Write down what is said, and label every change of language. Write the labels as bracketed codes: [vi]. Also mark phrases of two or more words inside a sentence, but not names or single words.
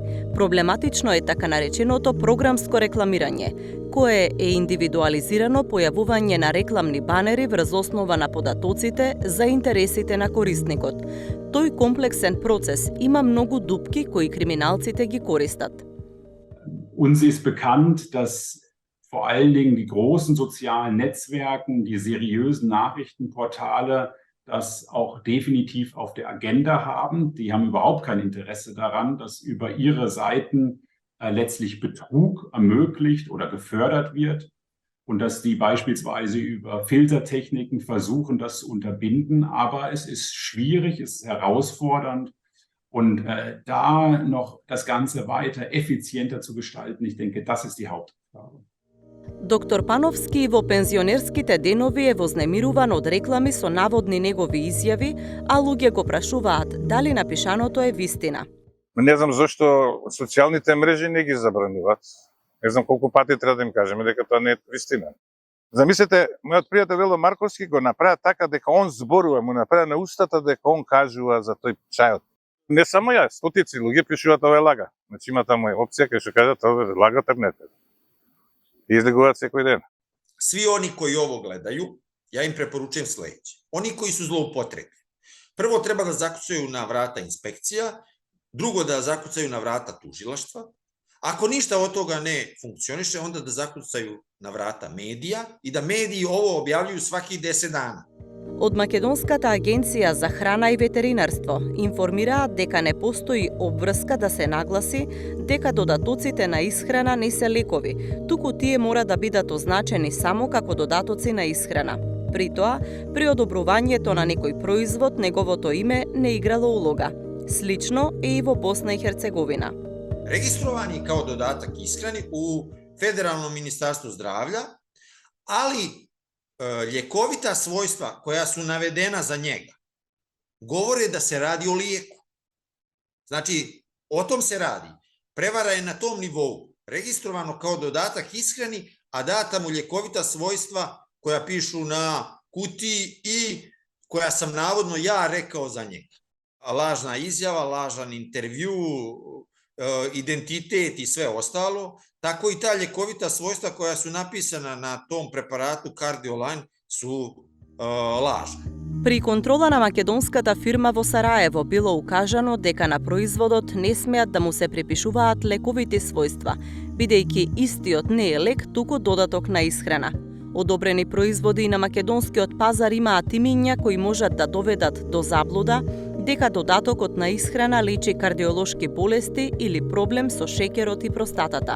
[mk] Проблематично е така нареченото програмско рекламирање, кое е индивидуализирано појавување на рекламни банери врз основа на податоците за интересите на корисникот. Тој комплексен процес има многу дупки кои криминалците ги користат. [de] Uns ist bekannt, dass vor allen Dingen die großen sozialen Netzwerken, die seriösen Nachrichtenportale das auch definitiv auf der Agenda haben. Die haben überhaupt kein Interesse daran, dass über ihre Seiten letztlich Betrug ermöglicht oder gefördert wird und dass die beispielsweise über Filtertechniken versuchen, das zu unterbinden. Aber es ist schwierig, es ist herausfordernd und da noch das Ganze weiter effizienter zu gestalten, ich denke, das ist die Hauptaufgabe. [mk] Доктор Пановски во пензионерските денови е вознемируван од реклами со наводни негови изјави, а луѓе го прашуваат дали напишаното е вистина. Не знам зошто социјалните мрежи не ги забрануваат. Не знам колку пати треба да им кажеме дека тоа не е вистина. Замислете, мојот пријател Вело Марковски го направи така дека он зборува, му направи на устата дека он кажува за тој чајот. Не само ја, стотици луѓе пишуваат ова е лага. Значи има таму опција кај што кажат ова е лага, не е. И излегувати секој ден. [sr] Svi oni koji ovo gledaju, ja im preporučujem sledeće. Oni koji su zloupotrebi. Prvo treba da zakucaju na vrata inspekcija, drugo da zakucaju na vrata tužilaštva. Ako ništa od toga ne funkcioniše, onda da zakucaju na vrata medija i da mediji ovo objavljuju svakih 10 dana. [mk] Од Македонската агенција за храна и ветеринарство информираат дека не постои обврска да се нагласи дека додатоците на исхрана не се лекови, туку тие мора да бидат означени само како додатоци на исхрана. При тоа, при одобрувањето на некој производ, неговото име не играло улога. Слично е и во Босна и Херцеговина. [sr] Registrovani kao dodatak ishrani u Federalnom ministarstvu zdravlja, ali ljekovita svojstva koja su navedena za njega govore da se radi o lijeku. Znači, o tom se radi. Prevara je na tom nivou registrovano kao dodatak ishrani, a data mu ljekovita svojstva koja pišu na kutiji i koja sam navodno ja rekao za njega. Lažna izjava, lažan intervju, identitet i sve ostalo, tako i ta ljekovita svojstva koja su napisana na tom preparatu Cardioline su lažne. [mk] При контрола на македонската фирма во Сараево било укажано дека на производот не смеат да му се припишуваат лековите својства, бидејќи истиот не е лек, туку додаток на исхрана. Одобрени производи на македонскиот пазар имаат имиња кои можат да доведат до заблуда дека додатокот на исхрана лечи кардиолошки болести или проблем со шеќерот и простатата.